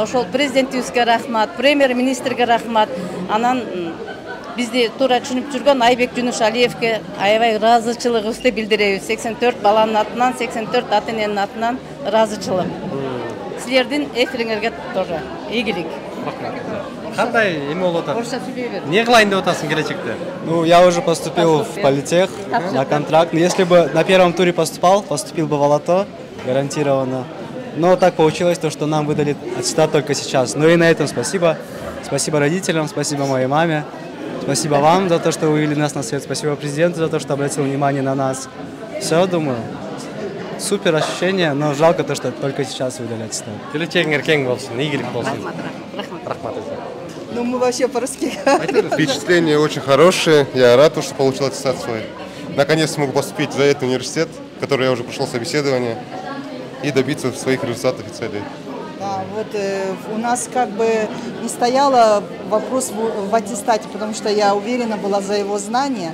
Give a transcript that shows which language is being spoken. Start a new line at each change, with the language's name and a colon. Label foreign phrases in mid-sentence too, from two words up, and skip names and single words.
Kyrgyz: Ошол президентибизге рахмат, премьер-министрге рахмат. Анан бизди туура түшүнүп жүргөн Айбек Жунушалиевке аябай ыраазычылыгыбызды билдиребиз. 84 баланын атынан, 84 ата-эненин атынан ыраазычылык. Силердин эфириңерге тоже ийгилик. Кандай эме болуп атат? Не кылайын деп атасың келечекте?
Russian: Ну, я уже поступил в политех на контракт. Если бы на первом туре поступил бы в Алато, гарантированно. Но так получилось, что нам выдали аттестат только сейчас. Ну и на этом спасибо. Спасибо родителям, спасибо моей маме. Спасибо вам за то, что вы вывели нас на свет. Спасибо президенту за то, что обратил внимание на нас. Все, думаю. Супер ощущение, но жалко то, что только сейчас выдали аттестат.
Kyrgyz: Келечегиңер кең болсун, ийгилик болсун. Рахмат.
Russian: Ну, мы вообще по-русски. Впечатления очень хорошие. Я рад, что получил аттестат свой. Наконец смогу поступить в этот университет, в который я уже прошел собеседование, и добиться своих результатов и целей. Да, вот у нас как бы не стоял вопрос в аттестате, потому что я уверена была за его знания.